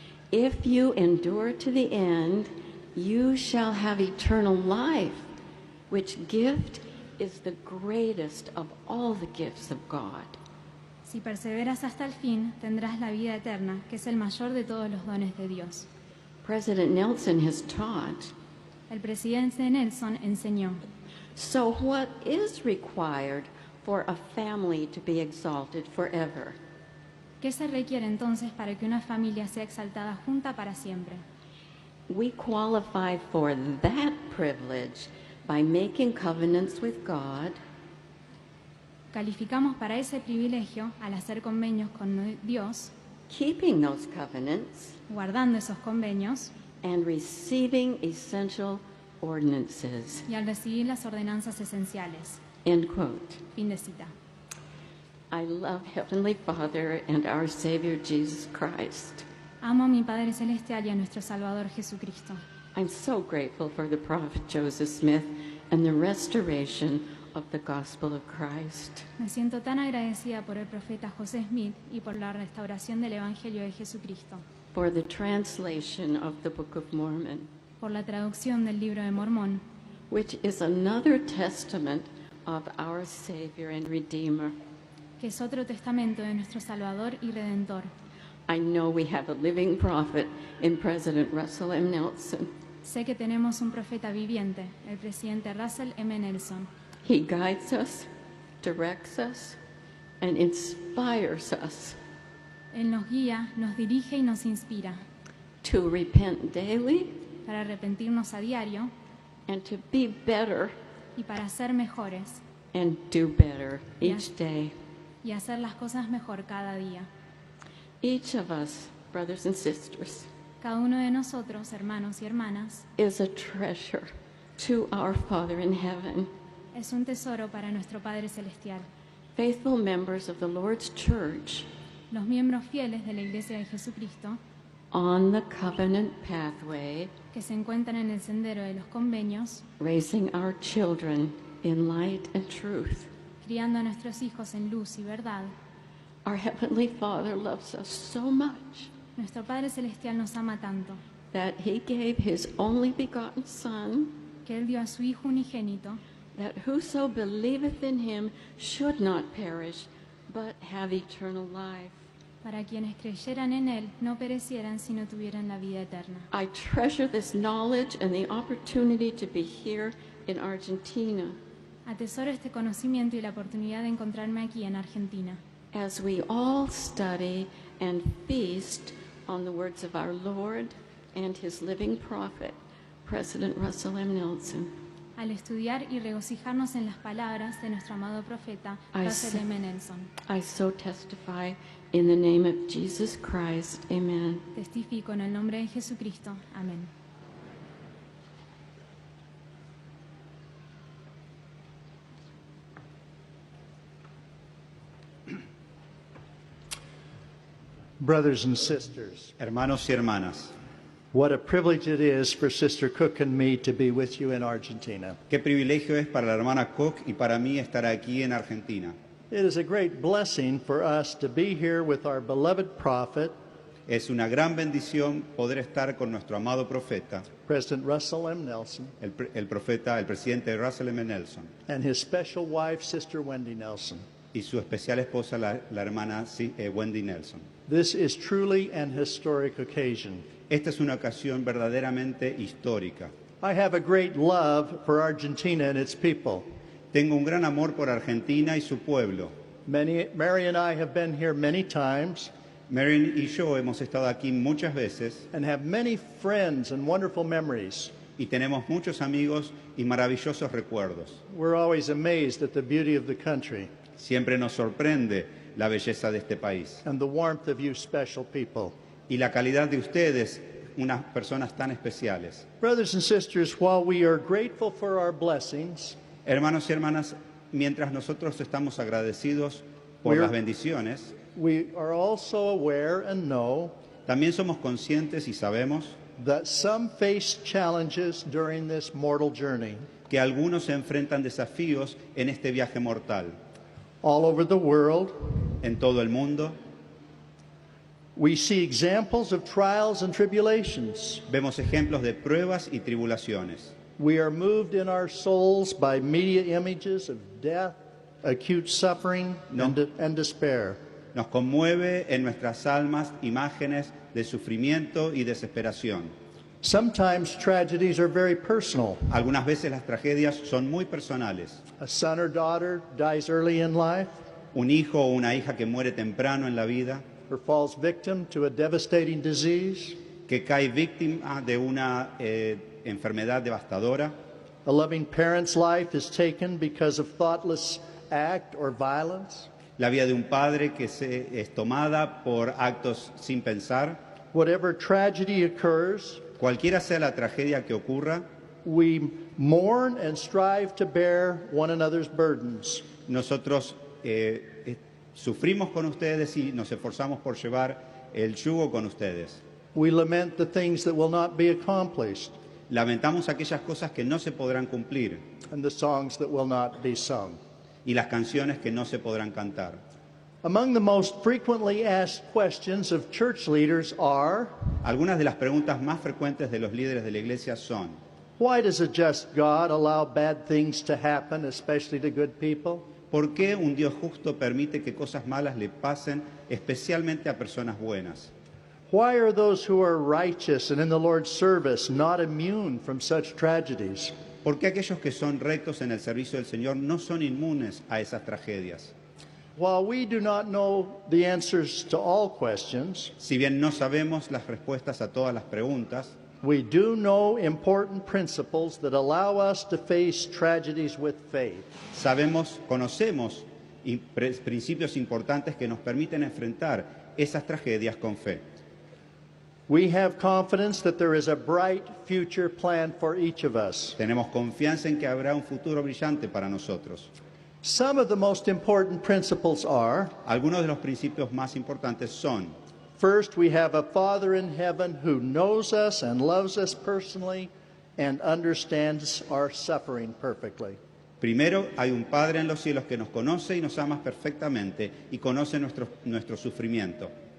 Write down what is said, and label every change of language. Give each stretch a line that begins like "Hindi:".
English: if you endure to the end, you shall have eternal life, which gift is the greatest of all the gifts of God.
Spanish: si perseveras hasta el fin, tendrás la vida eterna, que es el mayor de todos los dones de Dios.
English: President Nelson has taught.
Spanish: El presidente Nelson enseñó:
English: So what is required for a family to be exalted forever?
Spanish: ¿qué se requiere entonces para que una familia sea exaltada junta para siempre?
English: We qualify for that privilege by making covenants with God,
Spanish: Calificamos para ese privilegio al hacer convenios con Dios,
English: keeping those covenants,
Spanish: guardando esos convenios
English: and receiving essential ordinances.
Spanish: y al recibir las ordenanzas esenciales.
English: End quote.
Spanish: Fin de cita.
English: I love Heavenly Father and our Savior Jesus Christ.
Spanish: Amo a mi Padre Celestial y a nuestro Salvador Jesucristo.
English: I'm so grateful for the prophet Joseph Smith and the restoration of the gospel of Christ.
Spanish: Me siento tan agradecida por el profeta José Smith y por la restauración del Evangelio de Jesucristo,
English: For the translation of the Book of Mormon,
Spanish: por la traducción del Libro de Mormón,
English: which is another testament of our Savior and Redeemer.
Spanish: que es otro testamento de nuestro Salvador y Redentor.
English: I know we have a living prophet in President Russell M. Nelson.
Spanish: Sé que tenemos un profeta viviente, el presidente Russell M. Nelson.
English: He guides us, directs us, and inspires us
Spanish: Él nos guía, nos dirige y nos inspira
English: to repent daily
Spanish: para arrepentirnos a diario
English: and to be better
Spanish: y para ser mejores
English: and do better Yes. each day.
Spanish: y hacer las cosas mejor cada día.
English: Each of us, brothers and sisters,
Spanish: Cada uno de nosotros, hermanos y hermanas,
English: is a treasure to our Father in heaven.
Spanish: es un tesoro para nuestro Padre Celestial.
English: Faithful members of the Lord's church
Spanish: Los miembros fieles de la Iglesia de Jesucristo,
English: on the covenant pathway,
Spanish: que se encuentran en el sendero de los convenios,
English: raising our children in light and truth.
Spanish: criando a nuestros hijos en luz y verdad.
English: Our Heavenly Father loves us so much
Spanish: Nuestro Padre Celestial nos ama tanto
English: that He gave His only begotten Son,
Spanish: que Él dio a su Hijo unigénito
English: that whoso believeth in Him should not perish, but have eternal life.
Spanish: para quienes creyeran en Él no perecieran sino tuvieran la vida eterna.
English: I treasure this knowledge and the opportunity to be here in Argentina
Spanish: Atesoro este conocimiento y la oportunidad de encontrarme aquí en Argentina,
English: as we all study and feast on the words of our Lord and His living prophet, President Russell M. Nelson.
Spanish: al estudiar y regocijarnos en las palabras de nuestro amado profeta
English: I
Spanish: Russell
English: see.
Spanish: M. Nelson.
English: I so testify in the name of Jesus Christ. Amen.
Spanish: Testifico en el nombre de Jesucristo. Amén.
English: Brothers and sisters,
Spanish: Hermanos y hermanas,
English: what a privilege it is for Sister Cook and me to be with you in Argentina.
Spanish: qué privilegio es para la hermana Koch y para mí estar aquí en Argentina.
English: It is a great blessing for us to be here with our beloved prophet,
Spanish: Es una gran bendición poder estar con nuestro amado profeta,
English: President Russell M. Nelson,
Spanish: el presidente Russell M. Nelson,
English: and his special wife, Sister Wendy Nelson.
Spanish: y su especial esposa, la hermana Wendy Nelson.
English: This is truly an historic occasion.
Spanish: Esta es una ocasión verdaderamente histórica.
English: I have a great love for Argentina and its people.
Spanish: Tengo un gran amor por Argentina y su pueblo.
English: Mary and I have been here many times
Spanish: Marion y yo hemos estado aquí muchas veces
English: and have many friends and wonderful memories.
Spanish: y tenemos muchos amigos y maravillosos recuerdos.
English: We're always amazed at the beauty of the country
Spanish: Siempre nos sorprende la belleza de este país
English: and the warmth of you special people.
Spanish: y la calidad de ustedes, unas personas tan especiales.
English: Brothers and sisters, while we are grateful for our blessings,
Spanish: Hermanos y hermanas, mientras nosotros estamos agradecidos por
English: We're-
Spanish: las bendiciones,
English: we are also aware and know
Spanish: también somos conscientes y sabemos
English: that some face challenges during this mortal journey.
Spanish: que algunos se enfrentan desafíos en este viaje mortal.
English: All over the world,
Spanish: En todo el mundo
English: we see examples of trials and tribulations.
Spanish: vemos ejemplos de pruebas y tribulaciones.
English: We are moved in our souls by media images of death, acute suffering, No. and despair.
Spanish: Nos conmueve en nuestras almas imágenes de sufrimiento y desesperación.
English: Sometimes tragedies are very personal.
Spanish: Algunas veces las tragedias son muy personales.
English: A son or daughter dies early in life
Spanish: Un hijo o una hija que muere temprano en la vida,
English: or falls victim to a devastating disease.
Spanish: que cae víctima de una enfermedad devastadora.
English: A loving parent's life is taken because of thoughtless act or violence.
Spanish: La vida de un padre que es tomada por actos sin pensar.
English: Whatever tragedy occurs,
Spanish: Cualquiera sea la tragedia que ocurra,
English: we mourn and strive to bear one another's burdens.
Spanish: nosotros sufrimos con ustedes y nos esforzamos por llevar el yugo con ustedes.
English: We lament the things that will not be accomplished
Spanish: Lamentamos aquellas cosas que no se podrán cumplir
English: and the songs that will not be sung.
Spanish: y las canciones que no se podrán cantar.
English: Among the most frequently asked questions of church leaders are,
Spanish: Algunas de las preguntas más frecuentes de los líderes de la iglesia son:
English: why does a just God allow bad things to happen, especially to good people?
Spanish: ¿por qué un Dios justo permite que cosas malas le pasen especialmente a personas buenas?
English: Why are those who are righteous and in the Lord's service not immune from such tragedies?
Spanish: ¿Por qué aquellos que son rectos en el servicio del Señor no son inmunes a esas tragedias?
English: While we do not know the answers to all questions,
Spanish: Si bien no sabemos las respuestas a todas las preguntas,
English: we do know important principles that allow us to face tragedies with faith.
Spanish: conocemos principios importantes que nos permiten enfrentar esas tragedias con fe.
English: We have confidence that there is a bright future plan for each of us.
Spanish: Tenemos confianza en que habrá un futuro brillante para nosotros.
English: Some of the most important principles are,
Spanish: Algunos de los principios más importantes son:
English: first, we have a Father in heaven who knows us and loves us personally and understands our suffering perfectly.
Spanish: primero, hay un Padre en los cielos que nos conoce y nos ama perfectamente y conoce nuestro sufrimiento.